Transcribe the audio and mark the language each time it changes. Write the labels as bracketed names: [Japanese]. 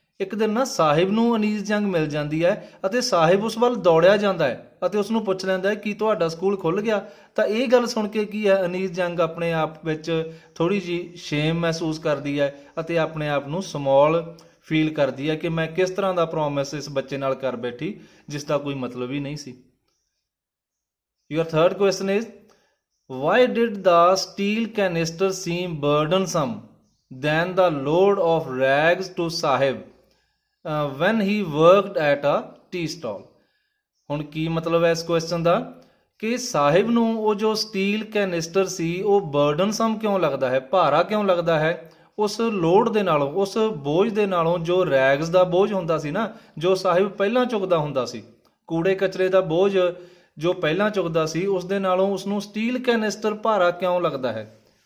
[Punjabi] ਇੱਕ ਦਿਨ ਨਾ ਸਾਹਿਬ ਨੂੰ ਅਨੀਸ ਜੰਗ ਮਿਲ ਜਾਂਦੀ ਹੈ ਅਤੇ ਸਾਹਿਬ ਉਸ ਵੱਲ ਦੌੜਿਆ ਜਾਂਦਾ ਹੈ ਅਤੇ ਉਸ ਨੂੰ ਪੁੱਛ ਲੈਂਦਾ ਹੈ ਕਿ ਤੁਹਾਡਾ ਸਕੂਲ ਖੁੱਲ੍ਹ ਗਿਆ। ਤਾਂ ਇਹ ਗੱਲ ਸੁਣ ਕੇ ਕੀ ਹੈ, ਅਨੀਸ ਜੰਗ ਆਪਣੇ ਆਪ ਵਿੱਚ ਥੋੜ੍ਹੀ ਜਿਹੀ ਸ਼ੇਮ ਮਹਿਸੂਸ ਕਰਦੀ ਹੈ ਅਤੇ ਆਪਣੇ ਆਪ ਨੂੰ ਸਮੌਲ ਫੀਲ ਕਰਦੀ ਹੈ ਕਿ ਮੈਂ ਕਿਸ ਤਰ੍ਹਾਂ ਦਾ ਪ੍ਰੋਮਿਸ ਇਸ ਬੱਚੇ ਨਾਲ ਕਰ ਬੈਠੀ ਜਿਸ ਦਾ ਕੋਈ ਮਤਲਬ ਹੀ ਨਹੀਂ ਸੀ। [English] Your third question is, why did the steel canister seem burdensome than the load of rags to Sahib when he worked at a tea stall? [Punjabi] ਹੁਣ ਕੀ ਮਤਲਬ ਹੈ ਇਸ ਕੁਐਸਚਨ ਦਾ ਕਿ ਸਾਹਿਬ ਨੂੰ ਉਹ ਜੋ ਸਟੀਲ ਕੈਨਿਸਟਰ ਸੀ ਉਹ ਬਰਡਨਸਮ ਕਿਉਂ ਲੱਗਦਾ ਹੈ, ਭਾਰਾ ਕਿਉਂ ਲੱਗਦਾ ਹੈ? ਉਸ ਲੋਡ ਦੇ ਨਾਲੋਂ, ਉਸ ਬੋਝ ਦੇ ਨਾਲੋਂ, ਜੋ ਰੈਗਸ ਦਾ ਬੋਝ ਹੁੰਦਾ ਸੀ ਨਾ, ਜੋ ਸਾਹਿਬ ਪਹਿਲਾਂ ਚੁੱਕਦਾ ਹੁੰਦਾ ਸੀ, ਕੂੜੇ ਕਚਰੇ ਦਾ ਬੋਝ ਜੋ ਪਹਿਲਾਂ ਚੁੱਕਦਾ ਸੀ, ਉਸ ਦੇ ਨਾਲੋਂ ਉਸਨੂੰ ਸਟੀਲ ਕੈਨਿਸਟਰ ਭਾਰਾ ਕਿਉਂ ਲੱਗਦਾ ਹੈ?